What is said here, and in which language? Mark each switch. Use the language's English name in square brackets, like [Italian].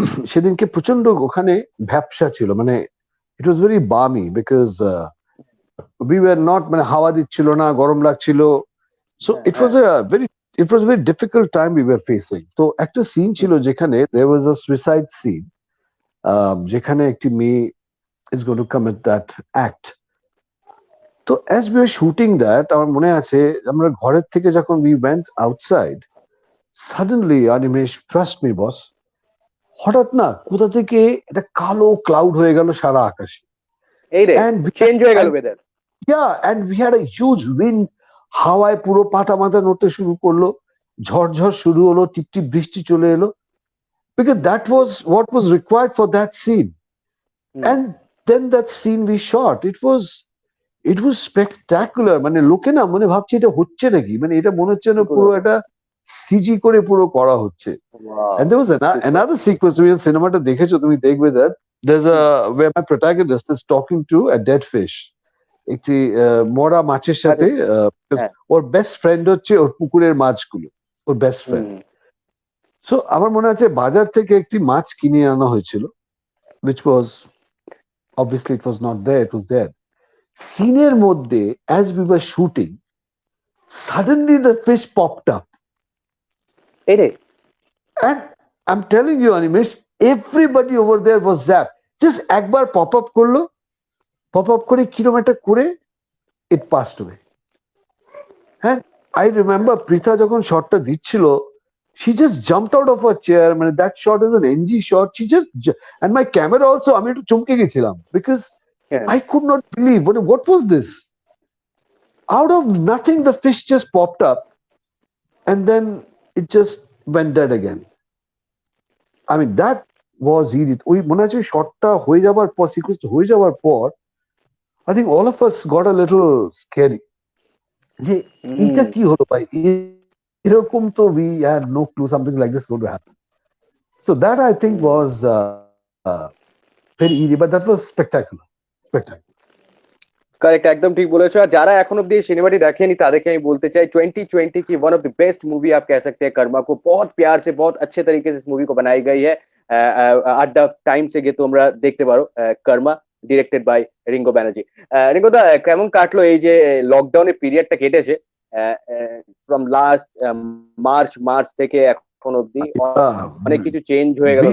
[Bangla] সেদিনকে প্রচন্ড ওখানে ভ্যাপসা ছিল মানে [English] it was very balmy because we were not [Bangla] মানে হাওয়া দিচ্ছিল না গরম লাগছিল [English] so it was a very difficult time we were facing [Bangla] তো একটা সিন ছিল যেখানে [English] there was a suicide scene [Bangla] যেখানে একটি মেয়ে [English] is going to commit that act [Bangla] তো [English] as we were shooting that [Bangla] আমার মনে আছে আমরা ঘরের থেকে যখন [English] we went outside suddenly Animesh, trust me boss, [Bangla] হঠাৎ না কোথা থেকে একটা কালো ক্লাউড হয়ে গেল সারা আকাশে এই রে চেঞ্জ হয়ে গেল weather [English] and we had a huge wind [Bangla] হাওয়ায় পুরো পাতা মাথা নড়তে শুরু করলো ঝড় শুরু হলো টিপটিপ বৃষ্টি চলে এলো [English] because that was what was required for that scene and then that scene we shot it was spectacular [Bangla] মানে লোকে না মনে ভাবছে এটা হচ্ছে নাকি মানে এটা মনে হচ্ছে না পুরো একটা সিজি করে পুরো করা হচ্ছে [English] and there was another sequence [Bangla] তুমি সিনেমাটা দেখেছো তুমি দেখবে [English] that there's a where my protagonist is talking to a dead fish [Bangla] একটি মরা মাছের সাথে ওর বেস্ট ফ্রেন্ড হচ্ছে ওর পুকুরের মাছগুলো ওর বেস্ট ফ্রেন্ড সো আমার মনে আছে বাজার থেকে একটি মাছ কিনে আনা হয়েছিল [English] which was obviously it was not there, it was there [Bangla] সিনের মধ্যে [English] as we were shooting Suddenly the fish popped up. [Bangla] এই রে [English] And I'm telling you, Animesh, everybody over there was zapped. Just একবার pop up [Bangla] করে কিরম একটা করে [English] it passed away. And I remember Pritha [Bangla] যখন শটটা দিচ্ছিল, [English] she just jumped out of her chair. মানে that shot is an NG shot. And my camera also, [Bangla] আমি একটু চমকে গেছিলাম [English] because [Bangla] হ্যাঁ [English] I could not believe what was this? Out of nothing, the fish just popped up, and then it just went dead again. I mean, that was [Bangla] Irit ওই মনে আছে শটটা হয়ে যাবার পর সিকুয়েন্সটা হয়ে যাওয়ার পর [English] I think all of us got a little scary [Bangla] যে এইটা হুম কি হলো ভাই এরকম তো [English] we had no clue something like this going to happen. So that I think hmm was very eerie, but that was spectacular. [Hindi] Correct एकदम ठीक बोले और [Bangla] যারা এখন অব্দি এই সিনেমাটি দেখেনি তাদেরকে আমি বলতে চাই [Hindi] 2020 की one of the best movie आप कह सकते हैं कर्मा को बहुत प्यार से बहुत अच्छे तरीके से इस मूवी को बनाई गई है [Bangla] আড্ডা টাইম से গিয়ে তোমরা দেখতে পারো কর্মা directed by Ringo Banerjee Ringo দা কেমন কাটলো এই যে লকডাউনের পিরিয়ডটা কেটেছে ফ্রম লাস্ট মার্চ থেকে এখন অব্দি অনেক কিছু চেঞ্জ হয়ে গেল